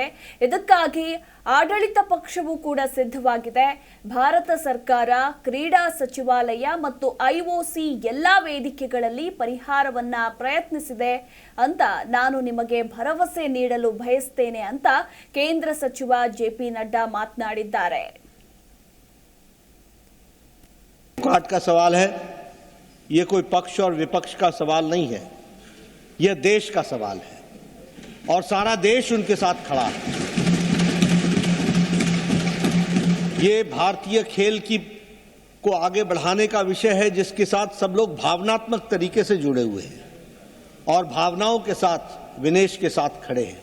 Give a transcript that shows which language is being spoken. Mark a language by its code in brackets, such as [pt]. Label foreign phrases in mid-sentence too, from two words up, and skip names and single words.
[kn] ಇದಕ್ಕಾಗಿ ಆಡಳಿತ ಪಕ್ಷವೂ ಕೂಡ ಸಿದ್ಧವಾಗಿದೆ. ಭಾರತ ಸರ್ಕಾರ, ಕ್ರೀಡಾ ಸಚಿವಾಲಯ ಮತ್ತು ಐಒಸಿ ಎಲ್ಲಾ ವೇದಿಕೆಗಳಲ್ಲಿ ಪರಿಹಾರವನ್ನ ಪ್ರಯತ್ನಿಸಿದೆ ಅಂತ ನಾನು ನಿಮಗೆ ಭರವಸೆ ನೀಡಲು ಬಯಸ್ತೇನೆ ಅಂತ ಕೇಂದ್ರ ಸಚಿವ ಜೆಪಿ ನಡ್ಡಾ ಮಾತನಾಡಿದ್ದಾರೆ. [hi] का सवाल है, ये कोई पक्ष और विपक्ष का सवाल नहीं है, यह देश का सवाल है और सारा देश उनके साथ खड़ा है। ये भारतीय खेल को आगे बढ़ाने का विषय है जिसके साथ सब लोग भावनात्मक तरीके से जुड़े हुए हैं और भावनाओं के साथ विनेश के साथ खड़े हैं।